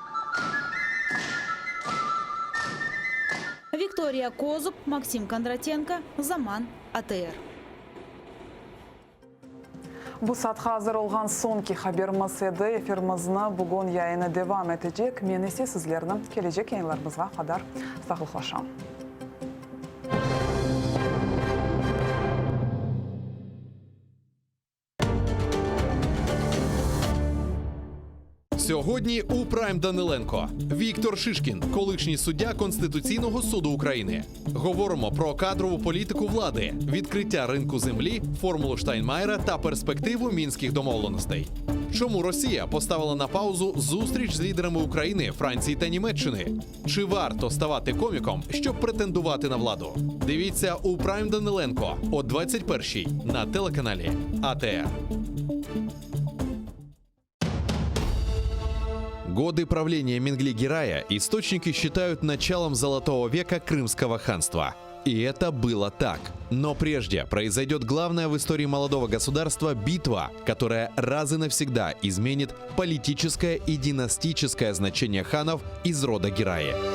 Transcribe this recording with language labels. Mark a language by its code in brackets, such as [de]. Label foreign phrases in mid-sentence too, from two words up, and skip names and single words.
[crh] Виктория Козуб, Максим Кондратенко, Заман, АТР. Bu saatga hazırlangan sonki haberimiz edi. Efirimizni bugun yayını devam edecek. Men ise sizlerni kelajak yayınlarımızga qadar saqlıqlaşam. [uk] Сьогодні у Прайм Даниленко. Віктор Шишкін, колишній суддя Конституційного суду України. Говоримо про кадрову політику влади, відкриття ринку землі, формулу Штайнмайера та перспективу мінських домовленостей. Чому Росія поставила на паузу зустріч з лідерами України, Франції та Німеччини? Чи варто ставати коміком, щоб претендувати на владу? Дивіться у Прайм Даниленко о 21-й на телеканалі АТР. [ru] Годы правления Менгли-Гирая источники считают началом золотого века Крымского ханства. И это было так. Но прежде произойдет главная в истории молодого государства битва, которая раз и навсегда изменит политическое и династическое значение ханов из рода Гираи.